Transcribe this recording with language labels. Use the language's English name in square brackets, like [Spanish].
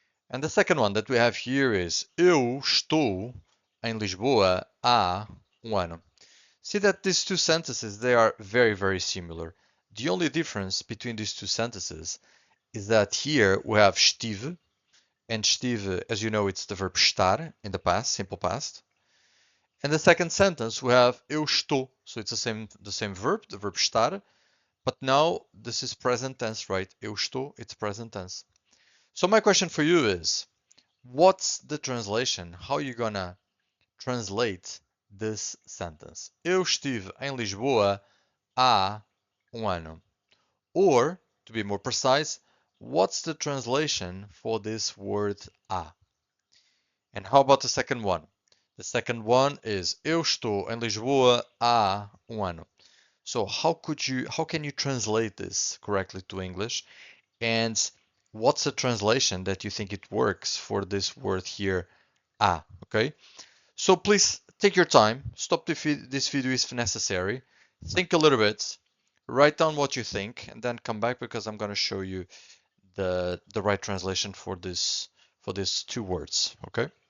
[English] And the second one that we have here is [Portuguese] Eu estou em Lisboa há ano. [English] See that these two sentences, they are very, very similar. The only difference between these two sentences is that here we have estive, and estive, as you know, it's the verb estar in the past, simple past. And the second sentence we have [Portuguese] eu estou, [English] so it's the same verb, the verb estar, but now this is present tense, right? [Portuguese] Eu estou, [English] it's present tense. So my question for you is, what's the translation? How are you gonna translate this sentence? [Portuguese] Eu estive em Lisboa há ano. [English] Or, to be more precise, what's the translation for this word há? And how about the second one? The second one is [Portuguese] Eu estou em Lisboa há ano. [English] So how can you translate this correctly to English? And what's the translation that you think it works for this word here, há? Okay? So please take your time, stop this video if necessary, think a little bit, write down what you think, and then come back because I'm going to show you the right translation for these two words. Okay?